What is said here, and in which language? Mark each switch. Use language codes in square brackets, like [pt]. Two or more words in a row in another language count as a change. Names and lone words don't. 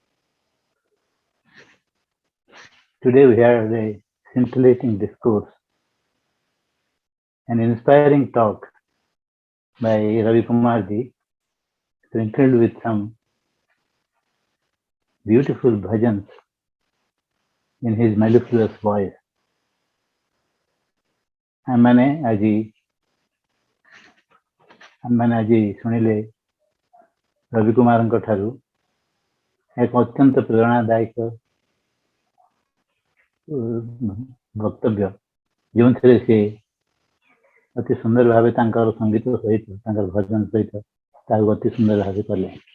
[en] Today we had a scintillating discourse, an inspiring talk by Ravi Kumarji, sprinkled with some beautiful bhajans in his mellifluous voice. [or] ଆମମାନେ ଆଜି ଶୁଣିଲେ ରବି କୁମାରଙ୍କ ଠାରୁ ଏକ ଅତ୍ୟନ୍ତ ପ୍ରେରଣାଦାୟକ ବକ୍ତବ୍ୟ, ଯେଉଁଥିରେ ସେ ଅତି ସୁନ୍ଦର ଭାବେ ତାଙ୍କର ସଙ୍ଗୀତ ସହିତ ତାଙ୍କର ଭଜନ ସହିତ ତାକୁ ଅତି ସୁନ୍ଦର ଭାବେ କଲେ।